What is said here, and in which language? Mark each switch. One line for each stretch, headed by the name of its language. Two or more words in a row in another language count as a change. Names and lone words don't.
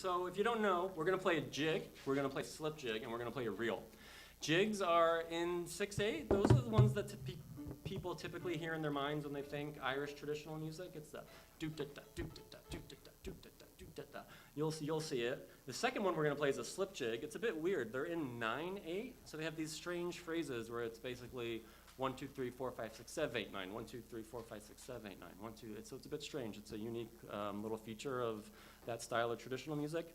English: So if you don't know, we're going to play a jig, we're going to play slip jig, and we're going to play a reel. Jigs are in 6/8. Those are the ones that people typically hear in their minds when they think Irish traditional music. It's the do-da-da, do-da-da, do-da-da, do-da-da, do-da-da. You'll see it. The second one we're going to play is a slip jig. It's a bit weird. They're in 9/8, so they have these strange phrases where it's basically 1, 2, 3, 4, 5, 6, 7, 8, 9. 1, 2, 3, 4, 5, 6, 7, 8, 9. 1, 2. So it's a bit strange. It's a unique little feature of that style of traditional music.